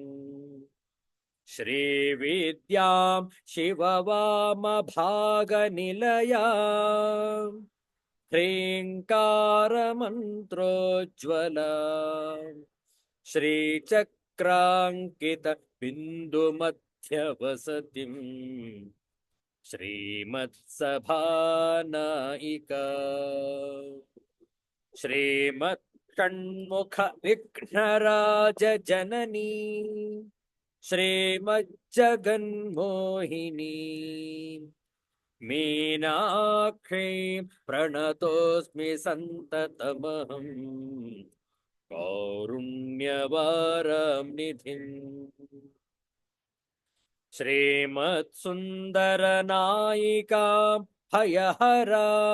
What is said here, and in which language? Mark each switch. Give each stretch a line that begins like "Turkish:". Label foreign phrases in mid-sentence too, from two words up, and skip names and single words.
Sanskrit: ಶ್ರೀವಿದ್ಯಾಂ ಶಿವವಾಮಭಾಗನಿಲಯಾಂ ಹ್ರೀಂಕಾರಮಂತ್ರೋಜ್ವಲಾಂ ಶ್ರೀಚಕ್ರಾಂಕಿತ ಬಿಂದುಮಧ್ಯವಸತಿಂ ಶ್ರೀಮತ್ಸಭಾನಾಯಿಕಾ ಶ್ರೀಮತ್ ಷಣ್ಮುಖ ವಿಘ್ನರಾಜ ಜನನೀ श्रीमज्जगन्मोहिनी मीनाक्षी प्रणतोऽस्मि सन्ततमहम् कारुण्यवारां निधिम् श्रीमत्सुन्दरनायिकां भयहरा